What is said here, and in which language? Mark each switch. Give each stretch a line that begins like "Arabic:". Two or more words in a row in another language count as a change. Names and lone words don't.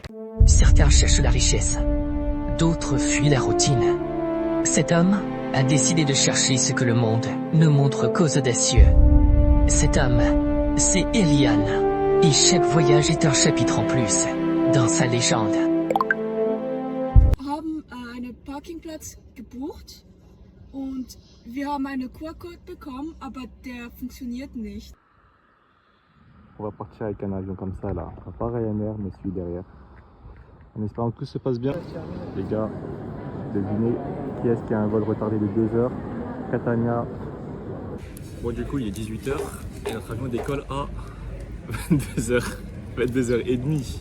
French: Certains cherchent la richesse, d'autres fuient la routine. Cet homme a décidé de chercher ce que le monde ne montre qu'aux audacieux. Cet homme, c'est Eliane, et chaque voyage est un chapitre en plus dans sa légende.
German: Einen Parkingplatz gebucht und wir haben einen QR-Code bekommen, aber der funktioniert nicht.
French: On va partir avec un avion comme ça là, pas Ryanair mais celui derrière. En espérant que tout se passe bien. Les gars, devinez qui est-ce qui a un vol retardé de 2 heures? Catania. Bon du coup il est 18h et notre avion décolle à 22h, 22h30.